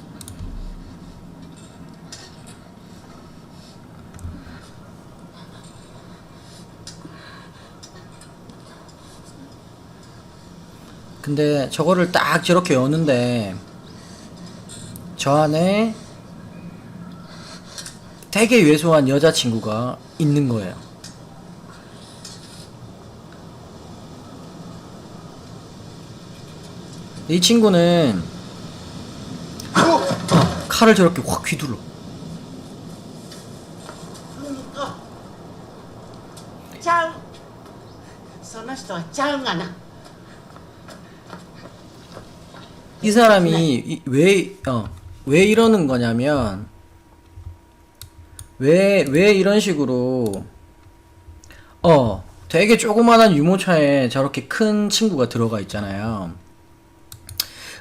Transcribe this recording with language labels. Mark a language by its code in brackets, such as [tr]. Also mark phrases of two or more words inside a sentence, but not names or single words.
[ko] 근데 저거를 딱 저렇게 여는데 저 안에 되게 왜소한 여자친구가 있는 거예요. 이 친구는 칼을 저렇게 확 휘둘러. [ja] 그니까 ちゃうその人はちゃうがな [ko] 이 사람이 왜 이러는 거냐면 왜 이런 식으로 되게 조그만한 유모차에 저렇게 큰 친구가 들어가 있잖아요.